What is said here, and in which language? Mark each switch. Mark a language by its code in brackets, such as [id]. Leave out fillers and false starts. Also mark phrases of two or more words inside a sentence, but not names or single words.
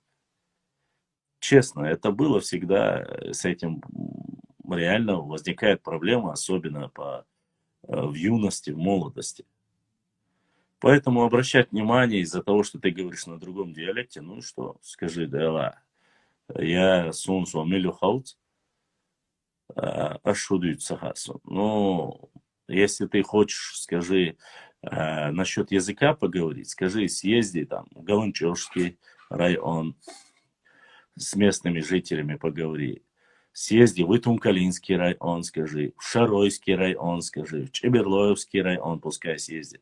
[ru] Честно, это было всегда, с этим реально возникает проблема, особенно в юности, в молодости. Поэтому обращать внимание из-за того, что ты говоришь на другом диалекте, ну что, скажи, да, я [ce] сунсу амилю хаут, ашудуют сахасу. [ru] Ну, если ты хочешь, скажи, насчет языка поговорить, скажи, съезди там в Галанчевский район, с местными жителями поговори. Съезди в Итумкалинский район, скажи, в Шаройский район, скажи, в Чеберлоевский район, пускай съездит.